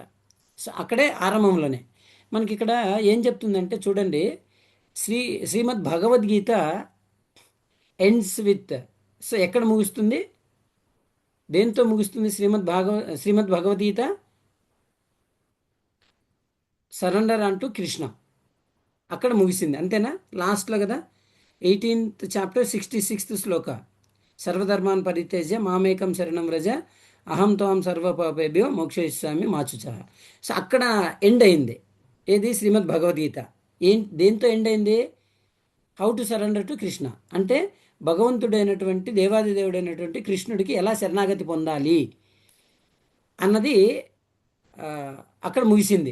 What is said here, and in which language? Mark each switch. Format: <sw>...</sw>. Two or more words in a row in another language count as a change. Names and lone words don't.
<te>సో అక్కడే ఆరంభంలోనే మనకి ఇక్కడ ఏం చెప్తుందంటే చూడండి, శ్రీమద్ భగవద్గీత</te> <en>ends with,</en> <te>సో ఎక్కడ ముగుస్తుంది? దేంతో ముగుస్తుంది? శ్రీమద్ భగవద్గీత సరెండర్ అంటూ కృష్ణ, అక్కడ ముగిసింది, అంతేనా? లాస్ట్లో కదా, 18th చాప్టర్ 66th శ్లోక,</te> <sa>सर्वधर्मान् परित्यज्य मामेकं शरणं व्रज अहं त्वां सर्वपापेभ्यो मोक्षयिष्यामि माचुच.</sa> <te>సో అక్కడ ఎండ్ అయింది. ఏది? శ్రీమద్ భగవద్గీత. దేంతో ఎండ్ అయింది?</te> <en>How to surrender to Krishna,</en> <te>అంటే భగవంతుడైనటువంటి దేవాదిదేవుడైనటువంటి కృష్ణుడికి ఎలా శరణాగతి పొందాలి అన్నది అక్కడ ముగిసింది.</te>